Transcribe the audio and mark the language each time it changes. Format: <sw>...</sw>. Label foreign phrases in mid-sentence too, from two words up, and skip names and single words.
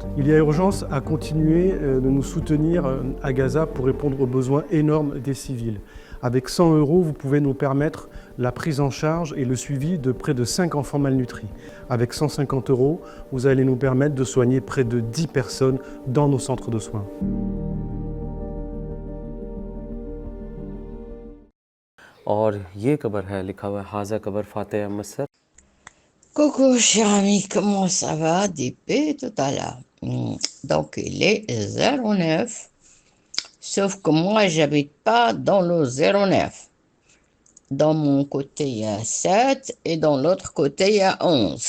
<fr>Il y a urgence à continuer de nous soutenir à Gaza pour répondre aux besoins énormes des civils. Avec 100 €, vous pouvez nous permettre la prise en charge et le suivi de près de 5 enfants malnutris. Avec 150 €, vous allez nous permettre de soigner près de 10 personnes dans nos centres de soins.</fr> <hi>और ये कबर है लिखा हुआ है</hi> <ar>هذا قبر</ar> <hi>फातेह अहमद सर।</hi> <fr>Coucou cher ami, comment ça va? DP tout à l'heure. Donc il est 09, sauf que moi j'habite pas dans le 09. Dans mon côté il y a 7 et dans l'autre côté il y a 11.</fr>